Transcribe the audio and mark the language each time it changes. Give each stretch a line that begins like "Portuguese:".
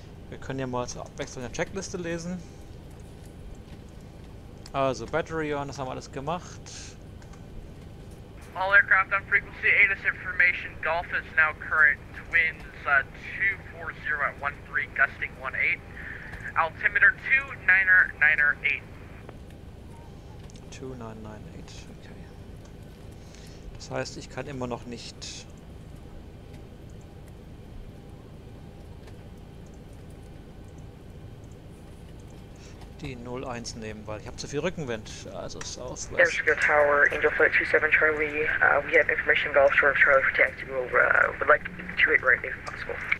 German: Wir können ja mal zur Abwechslung der Checkliste lesen. Also Battery on, das haben wir alles gemacht.
English: All aircraft on frequency ATIS information. Golf is now current winds 240 at 13, gusting 18. Altimeter 2998. 2998, okay.
German: Das heißt, ich kann immer noch nicht... die 01 nehmen, weil ich habe zu viel Rückenwind, also Southwest.
English: Air Tower, Angel Flight 27 Charlie, we have information Golf short of Charlie for taxi, would like 28 right if possible.